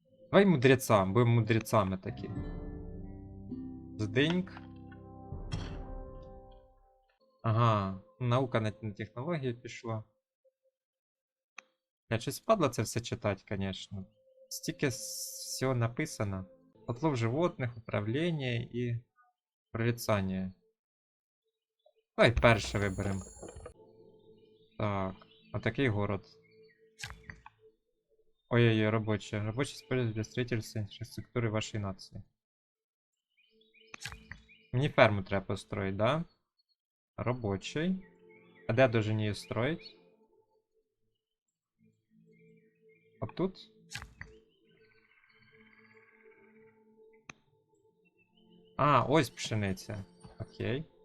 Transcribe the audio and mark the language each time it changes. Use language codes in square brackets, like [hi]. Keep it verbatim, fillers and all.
[ru] Давай мудрецам, будем мудрецами такие. Сдыньк. [uk] Ага, наука на, на технології пішла. Я щось впадло це все читать, конечно. Стільки всього написано. [ru] Отлов животных, управление и прорицание. [uk] Давай перше виберемо. Так, отакий город. Ой-ой-ой, робоче. Робоче [ru] используется для строительства инфраструктуры вашей нации. [uk] Мені ферму треба построить, да? Робочий. А де я должен її строить? От тут? А, ось пшениця. Окей.